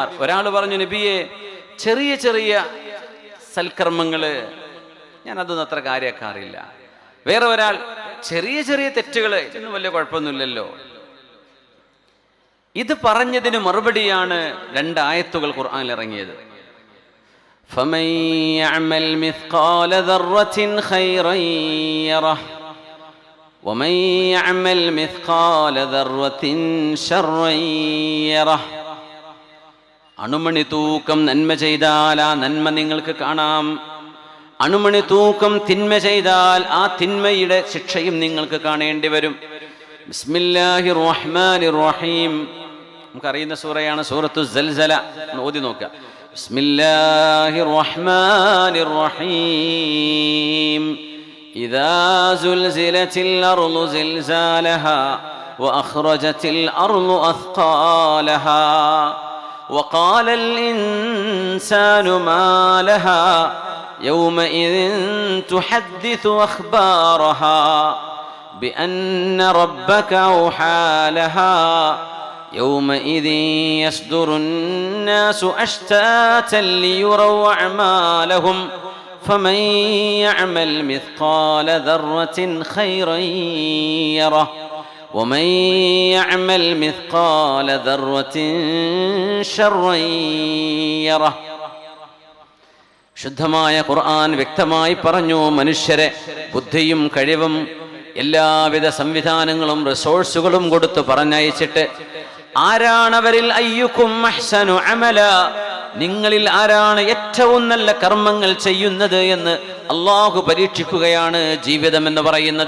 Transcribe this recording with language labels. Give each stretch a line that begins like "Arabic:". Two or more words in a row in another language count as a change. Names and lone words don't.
Malayalam: ഒരാൾ പറഞ്ഞു, നബിയെ, ചെറിയ ചെറിയ സൽക്കർമ്മങ്ങള് ഞാനതൊന്നും അത്ര കാര്യക്കാറില്ല. വേറെ ഒരാൾ, ചെറിയ ചെറിയ തെറ്റുകള് ഇതൊന്നും വലിയ കുഴപ്പമൊന്നുമില്ലല്ലോ. ഇത് പറഞ്ഞതിന് മറുപടിയാണ് 2 ആയത്തുകൾ ഖുർആനിൽ ഇറങ്ങിയത്.
Arabic: فمن يعمل مثقال ذرة خيرا يره ومن يعمل مثقال ذرة شرا يره.
Malayalam: അണുമണി തൂക്കം നന്മ ചെയ്താൽ ആ നന്മ നിങ്ങൾക്ക് കാണാം. അണുമണി തൂക്കം തിന്മ ചെയ്താൽ ആ തിന്മയുടെ ശിക്ഷയും നിങ്ങൾക്ക് കാണേണ്ടി വരും.
Arabic: بسم الله الرحمن الرحيم,
Malayalam: നമുക്കറിയുന്ന സൂറയാണ് സൂറത്തു സൽസല. ഓതി നോക്കുക.
Arabic: بسم الله الرحمن الرحيم. إذا زلزلت الأرض زلزالها وأخرجت الأرض أثقالها وقال الإنسان ما لها يومئذ تحدث أخبارها بأن ربك أوحى لها يومئذ يصدر الناس أشتاتا ليروا أعمالهم فمن يعمل مثقال ذرة خيرا يره ومن يعمل مثقال ذرة شرا يره.
Malayalam: ശുദ്ധമായ ഖുർആൻ വ്യക്തമായി പറഞ്ഞു, മനുഷ്യരെ ബുദ്ധിയും കഴിവും എല്ലാവിധ സംവിധാനങ്ങളും റിസോഴ്സുകളും കൊടുത്ത് പറഞ്ഞയച്ചിട്ട് ആരാണവരിൽ
Arabic: أيكم أحسن عملا,
Malayalam: നിങ്ങളിൽ ആരാണ് ഏറ്റവും നല്ല കർമ്മങ്ങൾ ചെയ്യുന്നത് എന്ന് അള്ളാഹു പരീക്ഷിക്കുകയാണ് ജീവിതം എന്ന് പറയുന്നത്.